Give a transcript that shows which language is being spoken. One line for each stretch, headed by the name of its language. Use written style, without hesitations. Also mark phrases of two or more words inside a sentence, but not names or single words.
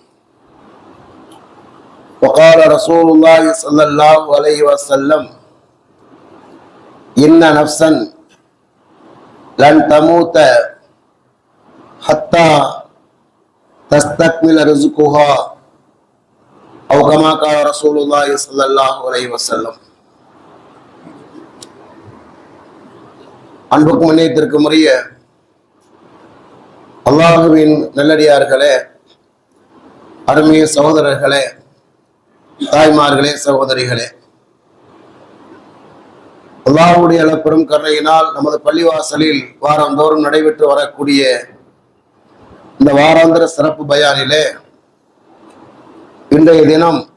Arabic: وقال رسول الله صلى الله عليه وسلم إن نفسا لن تموت حتى تستكمل رزقها أو كما قال رسول الله صلى الله عليه وسلم.
Tamil: அன்புக்கும் முன்னேற்றத்திற்கும் உரிய அல்லாஹுவின் நல்லடியார்களே, அருமைய சகோதரர்களே, தாய்மார்களே, சகோதரிகளே, அல்லாஹ்வுடைய அளப்பெரும் கருணையினால் நமது பள்ளிவாசலில் வாரந்தோறும் நடைபெற்று வரக்கூடிய இந்த வாராந்திர சிறப்பு பயானிலே இன்றைய தினம்